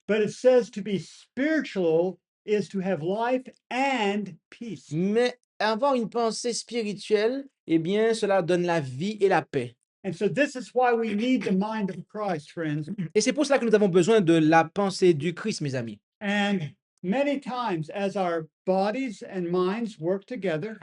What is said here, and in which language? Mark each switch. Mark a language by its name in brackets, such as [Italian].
[English] But it says to be spiritual is to have life and peace. [French] Mais avoir une pensée spirituelle, eh bien, cela donne la vie et la paix. [English] And so this is why we need the mind of Christ, friends. [French] Et c'est pour cela que nous avons besoin de la pensée du Christ, mes amis. [English] And many times, as our bodies and minds work together,